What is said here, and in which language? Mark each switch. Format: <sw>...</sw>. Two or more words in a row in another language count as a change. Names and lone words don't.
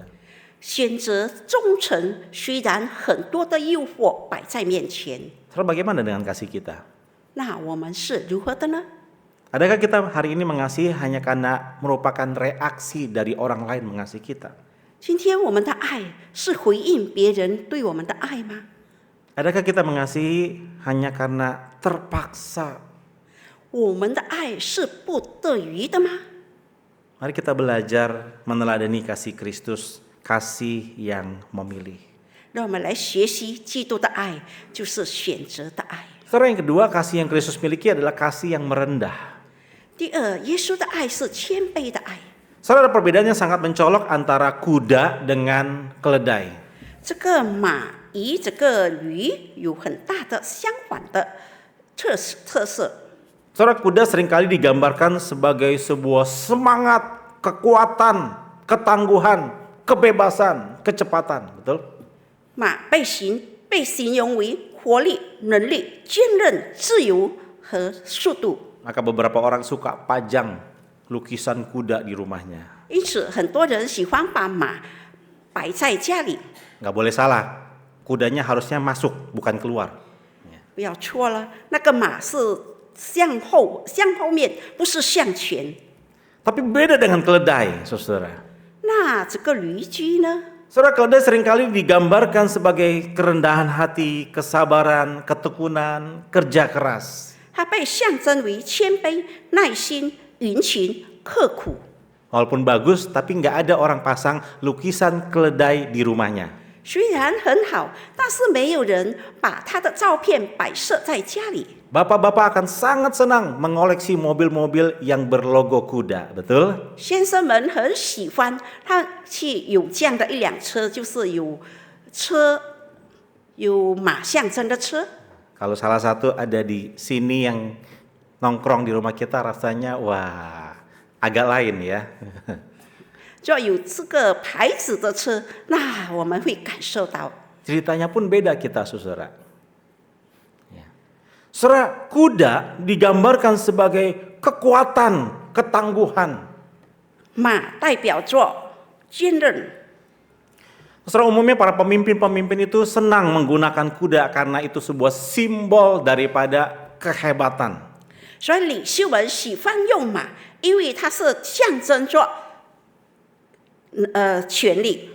<zh>选择忠诚，虽然很多的诱惑摆在面前。</zh> <id>Saudara, bagaimana dengan kasih kita?</id> <zh>那我们是如何的呢？</zh> <id>Adakah kita hari ini mengasihi hanya karena merupakan reaksi dari orang lain mengasihi kita?</id> <zh>今天我们的爱是回应别人对我们的爱吗？</zh> <id>Adakah kita mengasihi hanya karena terpaksa?</id> <zh>我们的爱是不得已的吗？</zh> <id>Mari kita belajar meneladani kasih Kristus, kasih yang memilih.</id> <zh>让我们来学习基督的爱，就是选择的爱。</zh> <id>Saudara, yang kedua, kasih yang Kristus miliki adalah kasih yang merendah.</id> <zh>第二，耶稣的爱是谦卑的爱。</zh> <id>Saudara, ada perbedaan yang sangat mencolok antara kuda dengan keledai.</id> <zh>这个马与这个驴有很大的相反的特色。</zh> <id>Saudara, kuda seringkali digambarkan sebagai sebuah semangat, kekuatan, ketangguhan, kebebasan, kecepatan. Betul?</id> <zh>马被形容为活力、能力、坚韧、自由和速度。</zh> <id>Maka beberapa orang suka pajang lukisan kuda di rumahnya.</id> <zh>因此，很多人喜欢把马摆在家里。</zh> <id>Nggak boleh salah, kudanya harusnya masuk, bukan keluar.</id> <zh>不要错了，那个马是向后面，不是向前。</zh> <id>Tapi beda dengan keledai, saudara.</id> <zh>那这个驴驹呢？</zh> <id>Saudara, keledai seringkali digambarkan sebagai kerendahan hati, kesabaran, ketekunan, kerja keras.</id> <zh>它被象征为谦卑、耐心、殷勤、刻苦。</zh> <id>Walaupun bagus, tapi nggak ada orang pasang lukisan keledai di rumahnya.</id> <zh>虽然很好，但是没有人把他的照片摆设在家里。</zh> <id>Bapak-bapak akan sangat senang mengoleksi mobil-mobil yang berlogo kuda, betul?</id> <zh>先生们很喜欢他去有这样的一辆车，就是有马象征的车。</zh> <id>Kalau salah satu ada di sini yang nongkrong di rumah kita, rasanya wah agak lain ya.</id> <zh>只要有这个牌子的车，那我们会感受到。</zh> <id>Ceritanya pun beda kita, saudara. Ya. Saudara, kuda digambarkan sebagai kekuatan, ketangguhan.</id> <zh>马代表着坚韧。</zh> <id>Saudara, umumnya para pemimpin-pemimpin itu senang menggunakan kuda karena itu sebuah simbol daripada kehebatan.</id> <zh>所以领袖们喜欢用马，因为它是象征着权力。</zh>